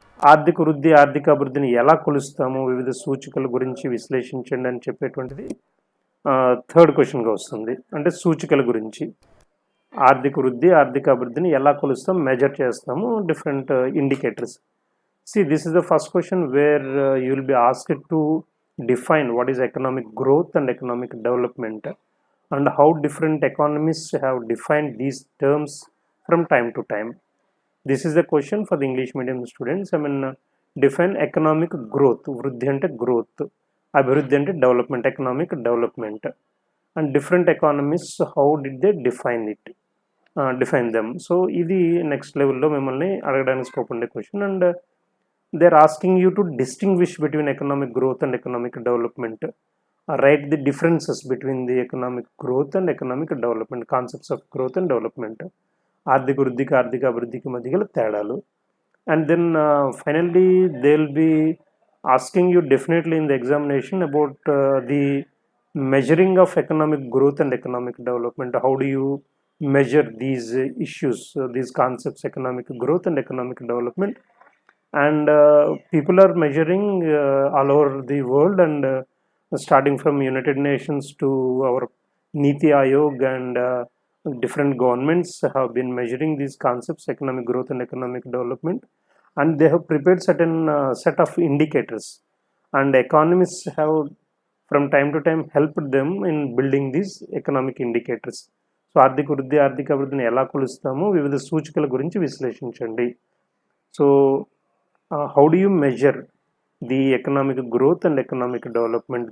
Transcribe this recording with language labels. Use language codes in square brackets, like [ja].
[te] ఆర్థిక వృద్ధి ఆర్థిక అభివృద్ధిని ఎలా కొలుస్తాము, వివిధ సూచికల గురించి విశ్లేషించండి అని చెప్పేటువంటిది థర్డ్ క్వశ్చన్గా వస్తుంది. అంటే సూచికల గురించి ఆర్థిక వృద్ధి ఆర్థిక అభివృద్ధిని ఎలా కొలుస్తాం, మెజర్ చేస్తాము, different indicators. [en] See, this is the first question where you will be asked to define what is economic growth and economic development, and how different economists have defined these terms from time to time. This is the question for the English medium students. I mean, define economic growth. Vruddhi ante growth, abhiruddhi ante development, economic development, and different economists, how did they define it, define them. [te] So ఇది next లెవెల్లో మిమ్మల్ని అడగడానికి scope ఉండే question. [en] And they're asking you to distinguish between economic growth and economic development. Write the differences between the economic growth and economic development, concepts of growth and development. [te] ఆర్థిక వృద్ధికి ఆర్థిక అభివృద్ధికి మధ్య గల తేడాలు. [en] And then finally they'll be asking you definitely in the examination about the measuring of economic growth and economic development. How do you measure these issues, these concepts, economic growth and economic development? And people are measuring all over the world, and starting from United Nations to our Niti Aayog, and different governments have been measuring these concepts, economic growth and economic development, and they have prepared certain set of indicators, and economists have from time to time helped them in building these economic indicators. [te] So ఆర్థిక వృద్ధి ఆర్థిక అభివృద్ధిని ఎలా కొలుస్తాము, వివిధ సూచికల గురించి విశ్లేషించండి. [en] So how do you measure the economic growth and economic development?